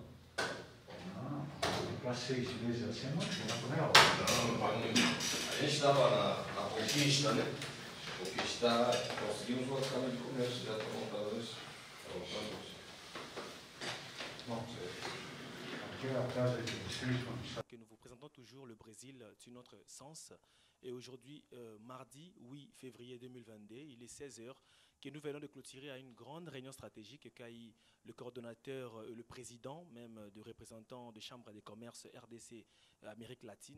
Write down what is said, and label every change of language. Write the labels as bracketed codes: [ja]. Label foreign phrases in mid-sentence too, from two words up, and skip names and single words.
[pt] Não, para 6 meses assim é muito tempo, né? Não faz muito. A gente estava na conquista, né? Conquistar, conseguimos uma Câmara de Comércio, já está montada hoje. Bom, aqui é a casa de vocês, como sabe. [fr] Que nous vous présentons toujours le Brésil sur notre sens. Et aujourd'hui, mardi 8 février 2022, il est 16 heures, que nous venons de clôturer à une grande réunion stratégique qu'a eu le coordonnateur, le président même de représentants de Chambre de commerce RDC Amérique latine.